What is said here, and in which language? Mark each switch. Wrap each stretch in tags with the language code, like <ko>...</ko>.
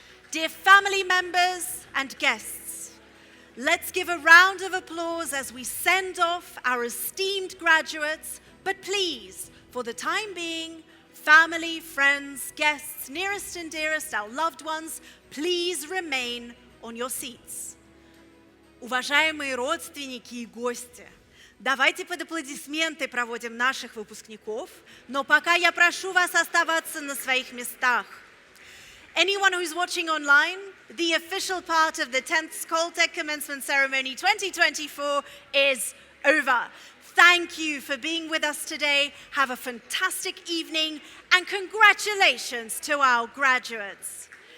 <en>Dear family members and guests, let's give a round of applause as we send off our esteemed graduates. But please, for the time being, family, friends, guests, nearest and dearest, our loved ones, please remain on your seats.</en> <ru>Уважаемые родственники и гости, давайте под аплодисменты проводим наших выпускников, но пока я прошу вас оставаться на своих местах.</ru> <en>Anyone who's watching online, the official part of the 10th Skoltech Commencement Ceremony 2024 is over. Thank you for being with us today. Have a fantastic evening and congratulations to our graduates.</en>